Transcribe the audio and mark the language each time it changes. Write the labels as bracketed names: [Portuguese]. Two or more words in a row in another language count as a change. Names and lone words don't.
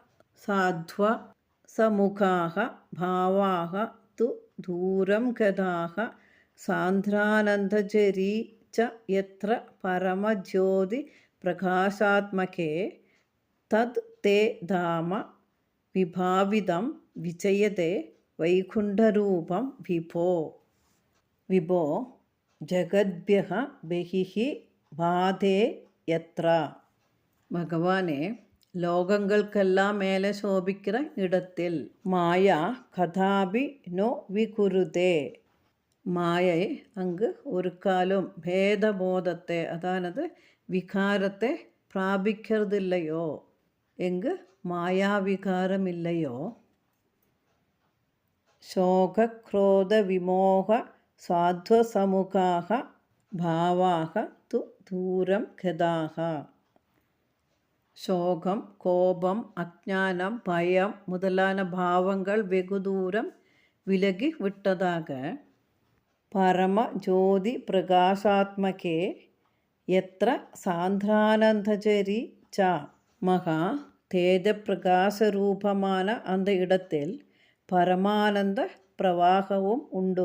[Sanskrit] साध्वसमुखाः भावाः तु दूरं गताः सान्द्रानन्दझरी च यत्र परमज्योतिप्रकाशात्मके तद् ते धाम विभावितं विजयते वैकुण्ठरूपं विभो. विभो जगद्भ्यः बहिः भाते यत्र. [Tamil] பகவானே, லோகங்களுக்கெல்லாம் மேலே சோபிக்கிற இடத்தில் [Sanskrit] माया कदापि नो विकुरुते. [Tamil] மாயை அங்கு ஒரு காலம் பேதபோதத்தை அதானது விகாரத்தை பிராபிக்கிறதில்லையோ. எங்கு மாயா விகாரம் இல்லையோ [Sanskrit] शोकक्रोध विमोह साध्वसमुखाः भावाः तु दूरं गताः. [Tamil] சோகம், கோபம், அஞ்ஞானம், பயம் முதலான பாவங்கள் வெகு தூரம் விலகி விட்டதாக [Sanskrit] परम ज्योति प्रकाशात्मके यत्र सान्द्रानन्दझरी च [Tamil] மகா தேஜ பிரகாசரூபமான அந்த இடத்தில் பரமானந்த பிரவாகமும் உண்டு.